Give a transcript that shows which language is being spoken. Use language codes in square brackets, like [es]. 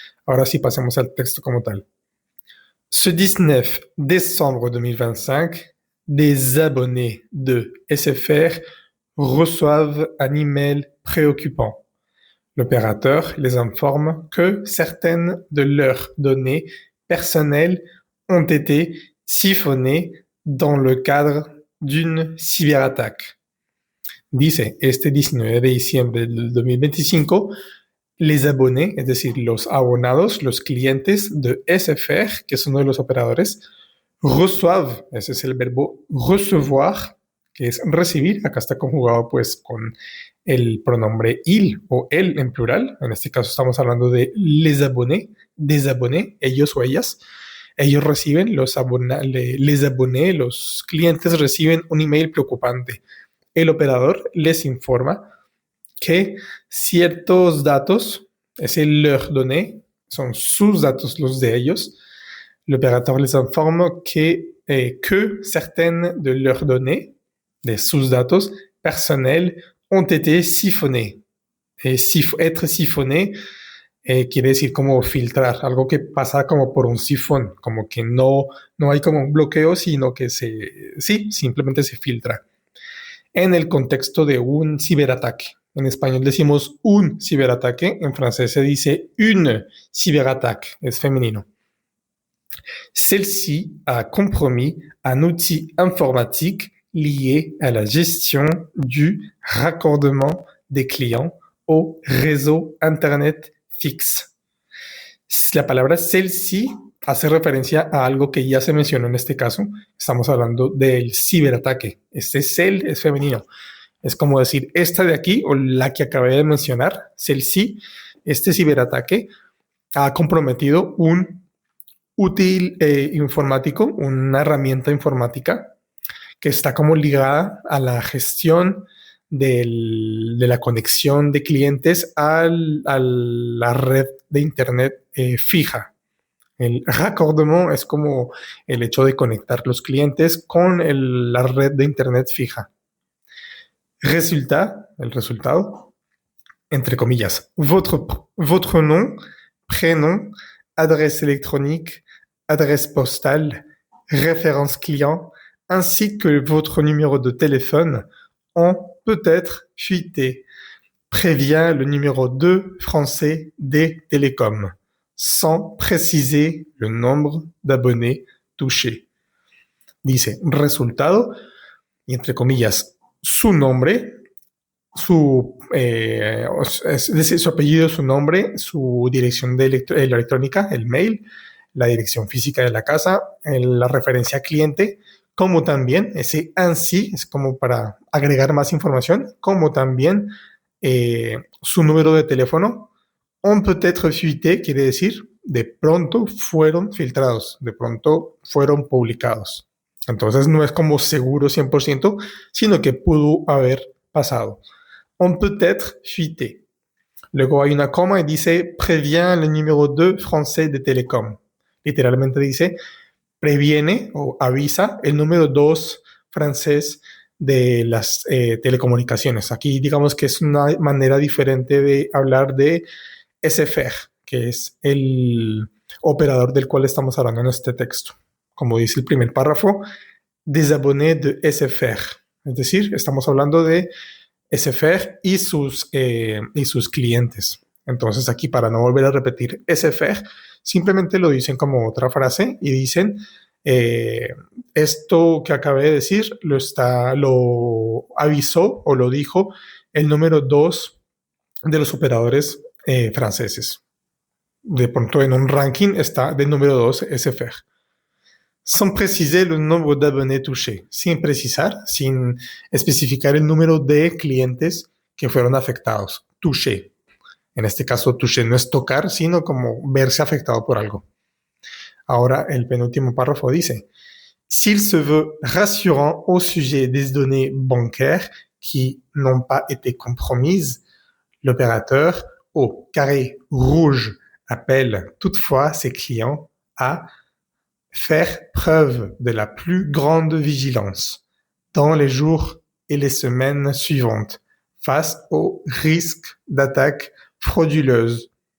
[es] Ahora sí, pasemos al texto como tal. [fr] Ce 19 décembre 2025, des abonnés de SFR reçoivent un email préoccupant. L'opérateur les informe que certaines de leurs données personnelles ont été siphonnées dans le cadre d'une cyberattaque. [es] Dice, este 19 de diciembre del 2025, les abonnés, es decir, los abonados, los clientes de SFR, que es uno de los operadores, reçoivent, ese es el verbo recevoir, que es recibir, acá está conjugado pues con el pronombre il o el en plural. En este caso estamos hablando de les abonnés, des abonnés, ellos o ellas. Ellos reciben, les abonnés, los clientes reciben un email preocupante. El operador les informa que ciertos datos, es [fr] leurs données, [es] son sus datos, los de ellos. [fr] L'opérateur les informe que certaines de leurs données, [es] de sus datos [fr] personnels, ont été siphonnées. [es] Être siphonné quiere decir como filtrar, algo que pasa como por un sifón, como que no hay como un bloqueo, sino que simplemente se filtra. En el contexto de un ciberataque. En español decimos un ciberataque, en francés se dice une cyberattaque, es femenino. [fr] Celle-ci a compromis un outil informatique lié à la gestion du raccordement des clients au réseau Internet fixe. [es] La palabra celle-ci hace referencia a algo que ya se mencionó en este caso. Estamos hablando del ciberataque. Este cel es femenino. Es como decir esta de aquí o la que acabé de mencionar, celle-ci. Este ciberataque ha comprometido un útil informático, una herramienta informática que está como ligada a la gestión de la conexión de clientes a la red de Internet fija. El raccordement es como el hecho de conectar los clientes con la red de Internet fija. El resultado, entre comillas, [fr] votre nom, prénom, adresse électronique, adresse postale, référence client, ainsi que votre numéro de téléphone ont peut-être fuité, prévient le numéro 2 français des télécoms, sans préciser le nombre d'abonnés touchés. [es] Dice, resultado, y entre comillas, su nombre, es decir, su apellido, su nombre, su dirección electrónica, el mail, la dirección física de la casa, la referencia cliente, como también ese ainsi, es como para agregar más información, como también su número de teléfono, [fr] ont peut-être fuité, [es] quiere decir, de pronto fueron filtrados, de pronto fueron publicados. Entonces no es como seguro 100%, sino que pudo haber pasado. [fr] Ont peut-être fuité. [es] Luego hay una coma y dice, [fr] prévient le numéro 2 français de Télécom. [es] Literalmente dice, previene o avisa el número 2 francés de las telecomunicaciones. Aquí digamos que es una manera diferente de hablar de SFR, que es el operador del cual estamos hablando en este texto. Como dice el primer párrafo, des abonnés de SFR. Es decir, estamos hablando de SFR y sus clientes. Entonces aquí, para no volver a repetir SFR, simplemente lo dicen como otra frase y dicen esto que acabé de decir lo avisó o lo dijo el número 2 de los operadores franceses. De pronto en un ranking está del número 2 SFR. [fr] Sans préciser le nombre d'abonnés touchés, [es] sin precisar, sin especificar el número de clientes que fueron afectados. Touché. En este caso, touché no es tocar, sino como verse afectado por algo. Ahora, el penúltimo párrafo dice, [fr] s'il se veut rassurant au sujet des données bancaires qui n'ont pas été compromises, l'opérateur au carré rouge appelle toutefois ses clients à faire preuve de la plus grande vigilance dans les jours et les semaines suivantes face au risque d'attaque frauduleuse.